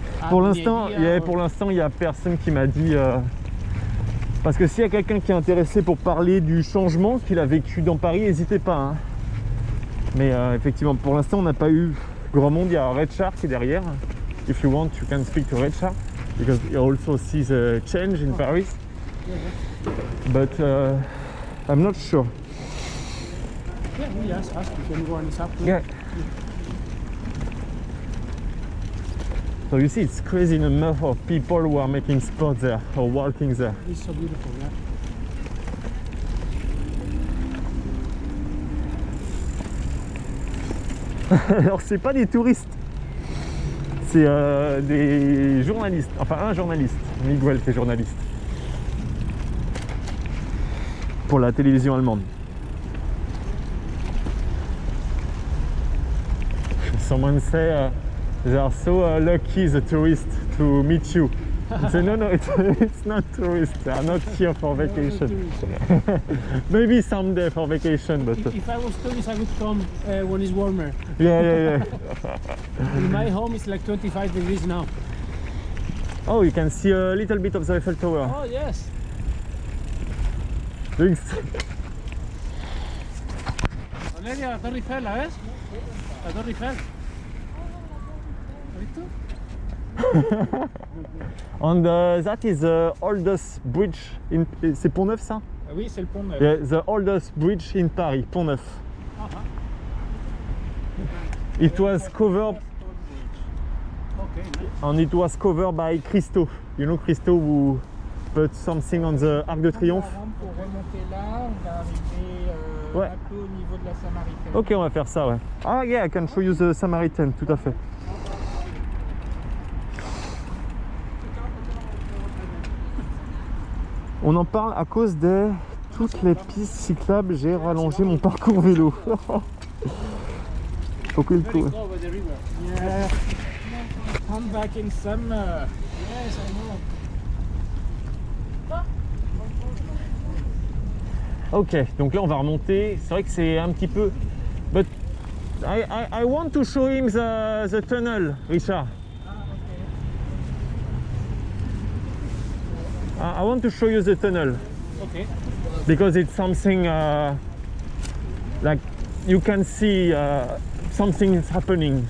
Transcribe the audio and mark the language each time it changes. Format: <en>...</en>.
<fr>Pour l'instant, il n'y a personne qui m'a dit. Parce que s'il y a quelqu'un qui est intéressé pour parler du changement qu'il a vécu dans Paris, n'hésitez pas. Hein. Mais effectivement, pour l'instant, on n'a pas eu grand monde. Il y a Richard qui est derrière.</fr> <en>If you want, you can speak to Richard because he also sees a change in Paris. But I'm not sure. Yeah, we just ask if anyone is up to Yeah. it. So you see, it's crazy the number of people who are making sports there or walking there. It's so beautiful, yeah.</en> <fr>Alors c'est pas des touristes, c'est des journalistes, enfin un journaliste, Miguel qui est journaliste pour la télévision allemande.</fr> <en>Someone say they are so lucky the tourists to meet you. I say no, it's not tourists. They are not here for vacation. Maybe someday for vacation, but If I was tourist, I would come when it's warmer. yeah. In my home, it's like 25 degrees now. Oh, you can see a little bit of the Eiffel Tower. Oh yes. Thanks.</en> <es>Valeria, la Torre Eiffel, ¿la ves? La Torre Eiffel. ¿Has visto?</es> <en>And that is the oldest bridge in...</en> <fr>C'est Pont-Neuf ça? Oui, c'est le pont neuf.</fr> <en>Yeah, the oldest bridge in Paris, Pont-Neuf. It was covered... Okay, nice. And it was covered by Christo. You know Christo who put something on the Arc de Triomphe?</en> <fr>Pour remonter là, on va arriver Ouais. un peu au niveau de la Samaritaine. Ok, on va faire ça, ouais.</fr> <en>Ah yeah, I can show you the Samaritan,</en> <fr>tout à fait. On en parle à cause de toutes les pistes cyclables. J'ai rallongé mon parcours vélo. Faut qu'il</fr> <en>Very</en> <fr>court.</fr> <en>close by the river. Yeah. come back in summer. Yes, I know.</en> <fr>Ok, donc là on va remonter. C'est vrai que c'est un petit peu.</fr> <en>But I want to show him the tunnel, Richard. I want to show you the tunnel. Okay. Because it's something like you can see something is happening.</en>